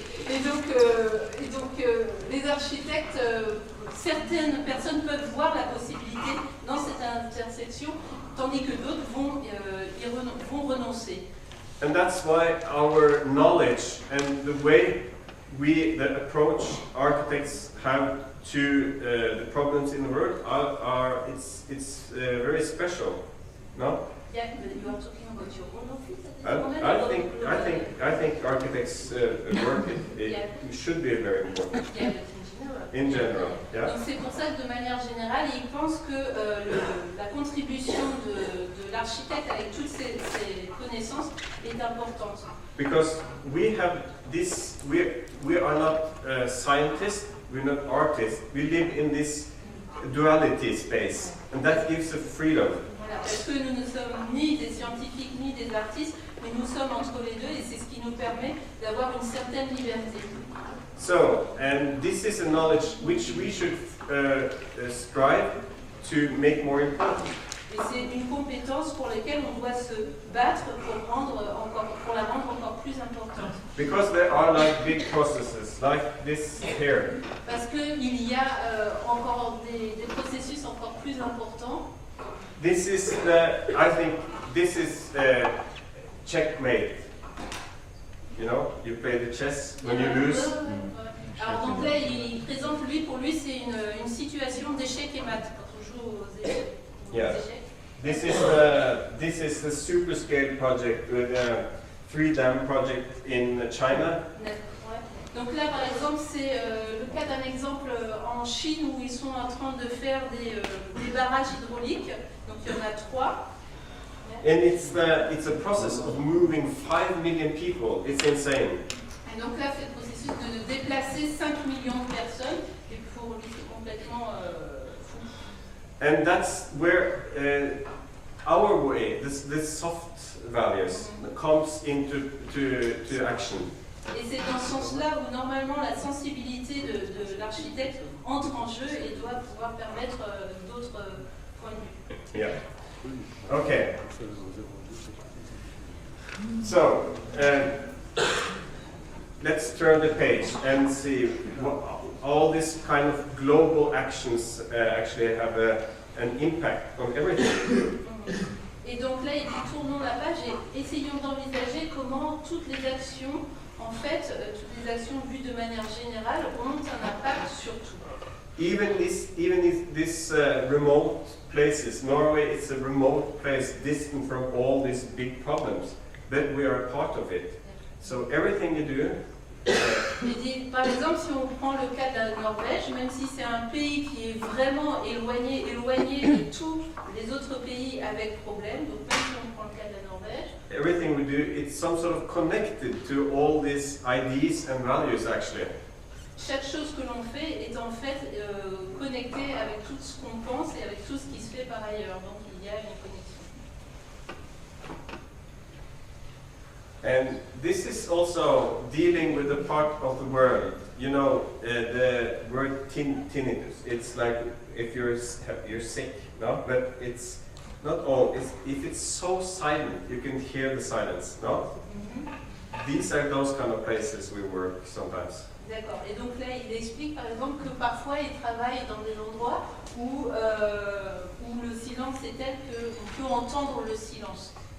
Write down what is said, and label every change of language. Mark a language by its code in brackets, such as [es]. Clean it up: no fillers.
[fr] Et donc les architectes, certaines personnes peuvent voir la possibilité dans cette intersection, tandis que d'autres vont renoncer. [en] And that's why our knowledge and the way the approach architects have to the problems in the world it's very special, no? Yeah, but you are talking about your own office at this moment? I think architects' work Yeah. should be very important. Yeah, but in general. In general, yeah. [fr] Donc c'est pour ça que de manière générale, il pense que la contribution de l'architecte avec toutes ses connaissances est importante. [en] Because we have this, we are not scientists, we're not artists. We live in this duality space, and that gives a freedom. [fr] Voilà, parce que nous ne sommes ni des scientifiques ni des artistes, mais nous sommes entre les deux et c'est ce qui nous permet d'avoir une certaine liberté. [en] So, and this is a knowledge which we should strive to make more important. [fr] Et c'est une compétence pour laquelle on doit se battre pour la rendre encore plus importante. [en] Because there are like big processes, like this here. [fr] Parce qu'il y a encore des processus encore plus importants. [en] This is I think this is checkmate. You know, you play the chess when you lose. [fr] Alors donc là, il présente pour lui c'est une situation d'échec et mat quand on joue aux échecs. [en] Yeah. This is the super scale project with a 3-dam project in China. [fr] Donc là, par exemple, c'est le cas d'un exemple en Chine où ils sont en train de faire des barrages hydrauliques. Donc il y en a 3. [en] And it's a process of moving 5 million people. It's insane. [fr] Et donc là, c'est le processus de déplacer 5 millions de personnes. Et pour lui, c'est complètement fou. [en] And that's where our way, this soft values, comes into action. [fr] Et c'est dans ce sens-là où normalement la sensibilité de l'architecte entre en jeu et doit pouvoir permettre d'autres points de vue. [en] Yeah. Okay. So, let's turn the page and see what all these kind of global actions actually have an impact on everything. [fr] Et donc là, il dit tournons la page et essayons d'envisager comment toutes les actions, en fait, toutes les actions vues de manière générale ont un impact sur tout. [en] Even this remote places, Norway is a remote place distant from all these big problems, but we are a part of it. So everything you do. [fr] Il dit, par exemple, si on prend le cas de la Norvège, même si c'est un pays qui est vraiment éloigné de tous les autres pays avec problème, donc même si on prend le cas de la Norvège, [en] everything we do, it's some sort of connected to all these ideas and values actually. [fr] Chaque chose que l'on fait est en fait connectée avec tout ce qu'on pense et avec tout ce qui se fait par ailleurs. Donc il y a une connexion. [en] And this is also dealing with the part of the world. You know, the word tinnitus. It's like if you're sick, no? But it's not all. If it's so silent, you can hear the silence, no? These are those kind of places we work sometimes. [fr] D'accord. Et donc là, il explique par exemple que parfois il travaille dans des endroits où le silence est tel qu'on peut entendre le silence.